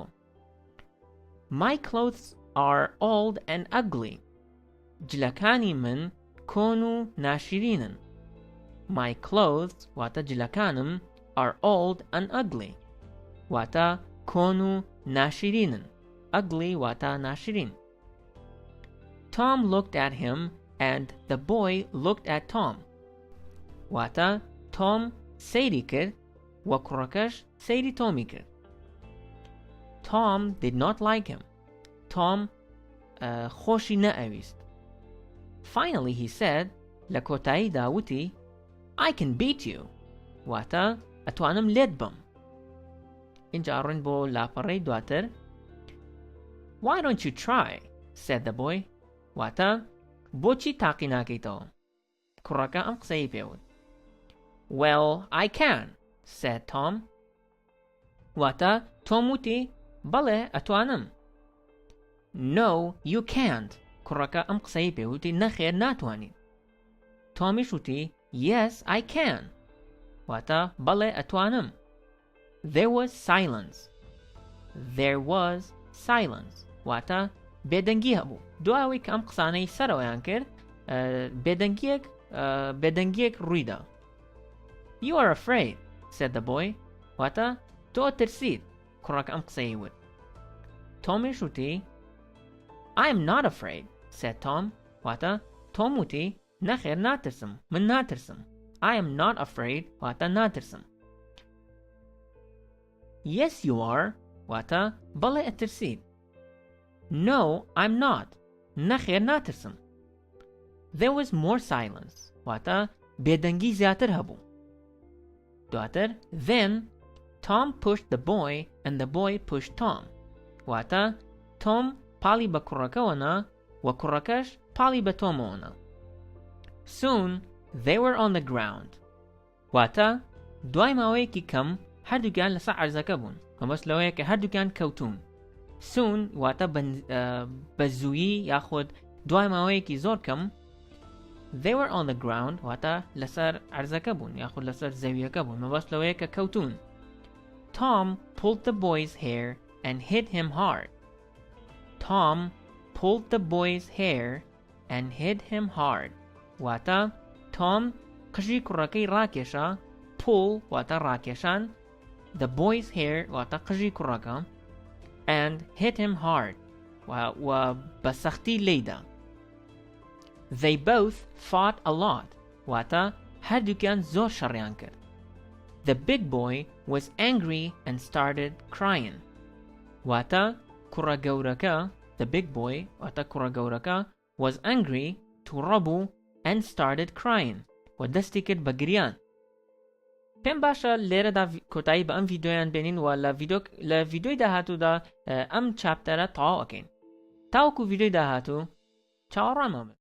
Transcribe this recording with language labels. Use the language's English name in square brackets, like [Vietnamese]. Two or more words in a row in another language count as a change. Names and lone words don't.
[English] My clothes are old and ugly. [Central Kurdish] جلەکانی من کۆن و ناشرینن. [English] my clothes [Central Kurdish] واتە جلەکانم [English] are old and ugly [Central Kurdish] واتە کۆن و ناشرینن ugly واتە ناشرین. [English] Tom looked at him and the boy looked at Tom [Central Kurdish] واتە Tom سەیری کرد و کوڕەکەش سەیری تۆمی کرد. [English] Tom did not like him. Tom [Central Kurdish] خۆشی نەئەویست. [English] Finally he said [Central Kurdish] لە کۆتاییدا وتی [English] I can beat you [Central Kurdish] واتە ئەتوانم لێت بم. اینجا ڕوون بۆ لاپەڕەی دواتر. [English] Why don't you try? said the boy. [Central Kurdish] واتە بۆچی تاقی ناکەیتەوە؟ کوڕەکە ئەم قسەی پێوت. [English] Well, I can, said Tom. [Central Kurdish] واتە تۆم وتی بەڵێ ئەتوانم. [English] No, you can't. [Central Kurdish] کوڕەکە ئەم قسەی پێوتی نەخێر ناتوانیت. تۆمیش وتی [English] Yes, I can. [Central Kurdish] واتە بەڵێ ئەتوانم. [English] There was silence. There was silence. [Central Kurdish] واتە بێدەنگی هەبوو. دواوی کە ئەم قسانەی سەرەوەیان کرد بێدەنگیەک ڕوویدا. [English] You are afraid, said the boy. [Central Kurdish] واتە تۆ ترسید. کوڕەکە ئەم قسەی وت. تۆمیش وتی [English] I am not afraid, said Tom. [Central Kurdish] واتە تۆم وتی نەخێر ناترسم. من ناترسم. [English] I am not afraid [Central Kurdish] واتە ناترسم. [English] Yes, you are. [Central Kurdish] واتە بەڵێ ئەترسید. [English] No, I'm not. [Central Kurdish] نەخێر ناترسم. [English] There was more silence. [Central Kurdish] واتە بێدەنگی زیاتر هەبوو. [English] دواتر Then Tom pushed the boy and the boy pushed Tom. [Central Kurdish] واتە تۆم پاڵی بە کوڕەکەوەنا و کوڕەکەش پاڵی بە تۆمەوەنا. Soon they were on the ground. واتە دوای ماوەیەکی کەم هەردووکیان لەسەر عەرزەکە بوون. مەبەست لەوەیە کە هەردووکیان کەوتون. Soon واتە بە زوویی یاخود دوای ماوەیەکی زۆر کەم [English] they were on the ground [Central Kurdish] واتە لەسەر عەرزەکە بوون یاخود لەسەر زەویەکە بوون. مەبەست لەوەیە کە کەوتون. [English] Tom pulled the boy's hair and hit him hard. Tom pulled the boy's hair and hit him hard. [Central Kurdish] واتە Tom قژی کوڕەکەی ڕاکێشا. Pull واتە ڕاکێشان. [English] The boy's hair [Central Kurdish] واتە قژی کوڕەکە. [English] And hit him hard. [Central Kurdish] و بەسەختی لێیدا. [English] They both fought a lot. [Central Kurdish] واتە هەردووکیان زۆر شەڕیان کرد. [English] The big boy was angry and started crying. [Central Kurdish] واتە کوڕە گەورەکە [English] the big boy [Central Kurdish] واتە کوڕە گەورەکە [English] was angry [Central Kurdish] تووڕە بوو [English] and started crying [Central Kurdish] و دەستی کرد بە گریان. پێم باشە لێرەدا کۆتایی بە ئەم ڤیدۆیان بێنین و لە ڤیدۆی داهاتوودا ئەم چاپتەرە تەواو ئەکەین. تاوەکو ڤیدۆی داهاتوو چاوەڕامە بن.